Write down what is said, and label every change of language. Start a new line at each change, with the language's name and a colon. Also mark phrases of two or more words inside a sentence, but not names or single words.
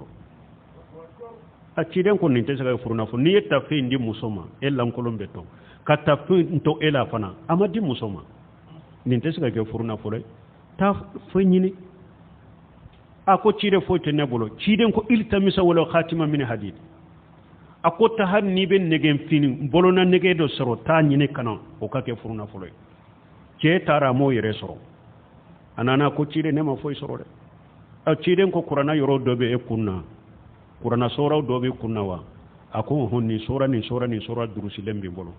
Bambara: A ciden ko nin tɛ se ka kɛ furu nafolo. N'i ye tafe in di muso ma e lankolon bɛ to. Ka tafe in to e la fana a ma di muso ma. Nin tɛ se ka kɛ furu nafolo ye. Taa foyi ɲini. A ko ciden foyi tɛ ne bolo. Ciden ko iltamisa wala
Arabic: خاتما من حديد.
Bambara: A ko ta har n'i bɛ nɛgɛ fini bolona nɛgɛ dɔ sɔrɔ taa ɲini kana o ka kɛ furu nafolo ye. Cɛ taara a m'o yɛrɛ sɔrɔ. A nana ko ciden ne ma foyi sɔrɔ dɛ. A ciden ko kuranna yɔrɔ dɔ bɛ e kun na. Kuranna sɔraw dɔ bɛ kun na wa? A ko nin sɔra durusilen b'i bolo.